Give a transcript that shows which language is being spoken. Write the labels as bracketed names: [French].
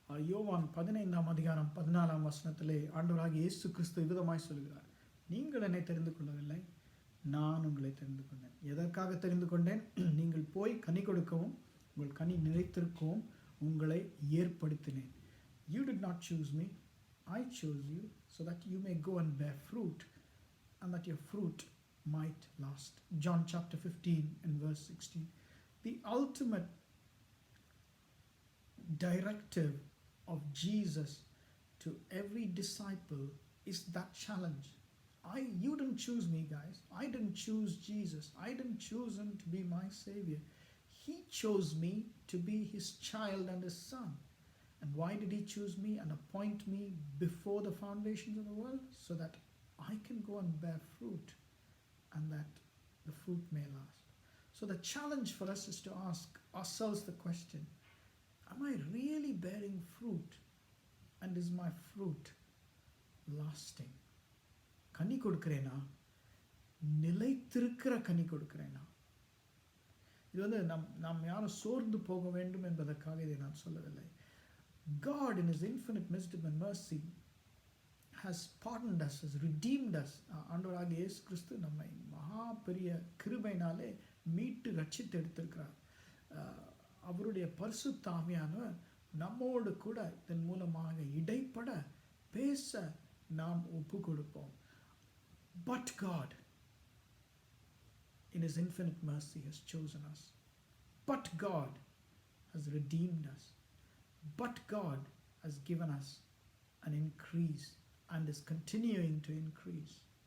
[Tamil] யோவான் 15:14 ஆண்டவராகிய இயேசு கிறிஸ்து விதமாய் சொல்கிறார், நீங்கள் என்னை தெரிந்து கொள்ளவில்லை, நான் உங்களை தெரிந்து கொண்டேன். எதற்காக தெரிந்து கொண்டேன்? நீங்கள் போய் கனி கொடுக்கவும் உங்கள் கனி நிலைத்திருக்கவும் உங்களை ஏற்படுத்தினேன். [English] You did not choose me, I chose you so that you may go and bear fruit and that your fruit might last. John chapter 15 and verse 16. The ultimate directive of Jesus to every disciple is that challenge. You didn't choose me, guys. I didn't choose Jesus. I didn't choose him to be my savior. He chose me to be his child and his son. And why did he choose me and appoint me before the foundations of the world? So that I can go and bear fruit and that the fruit may last. So the challenge for us is to ask ourselves the question, am I really bearing fruit? And is my fruit lasting? [Tamil] கனி கொடுக்கிறேனா? நிலைத்திருக்கிற கனி கொடுக்கிறேனா? இது நாம் யாரும் சோர்ந்து போக வேண்டும் என்பதற்காக இதை நான் சொல்லவில்லை. [English] God in his infinite wisdom and mercy has pardoned us, has redeemed us. [Tamil] ஆண்டவராகிய இயேசு கிறிஸ்து நம்மை மகா பெரிய கிருபையினாலே மீட்டு ரட்சித்து எடுத்திருக்கிறார். அவருடைய பரிசுத்த ஆவியானவர் நம்மோடு கூட இதன் மூலமாக இடைப்பட பேச நாம் ஒப்பு கொடுப்போம். [English] But God in his infinite mercy has chosen us. But God has redeemed us. But God has given us an increase and is continuing to increase.